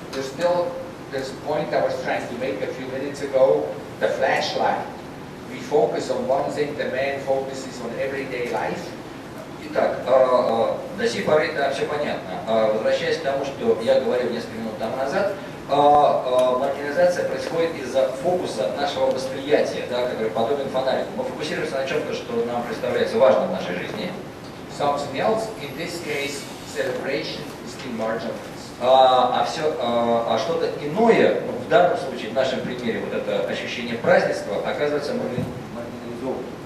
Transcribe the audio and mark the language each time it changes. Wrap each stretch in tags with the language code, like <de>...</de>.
<en>There's a point I was trying to make a few minutes ago, the flashlight. We focus on one thing, the man focuses on everyday life.</en> <ru>Итак, до сих поры все понятно. Возвращаясь к тому, что я говорил несколько минут тому назад, маргинализация происходит из-за фокуса нашего восприятия, да, который подобен фонарику. Мы фокусируемся на чем-то, что нам представляется важным в нашей жизни.</ru> <en>Something else, in this case, celebration is being marginalized.</en> <ru>А что-то иное, в данном случае, в нашем примере, вот это ощущение празднества, оказывается маргинализованным.</ru>